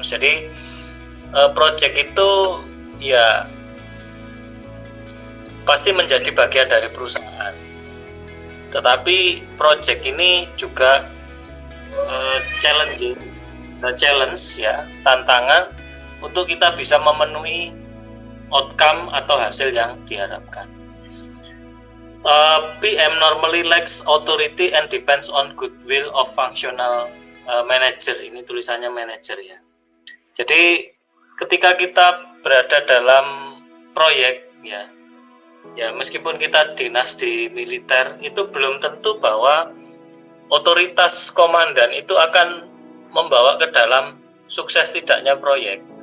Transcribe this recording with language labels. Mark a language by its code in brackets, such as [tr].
[id] Jadi project itu ya pasti menjadi bagian dari perusahaan, tetapi project ini juga challenge ya, tantangan untuk kita bisa memenuhi outcome atau hasil yang diharapkan. [en] PM normally lacks authority and depends on goodwill of functional manager. [id] Ini tulisannya manager ya. Jadi ketika kita berada dalam proyek ya, meskipun kita dinas di militer, itu belum tentu bahwa otoritas komandan itu akan membawa ke dalam sukses tidaknya proyek.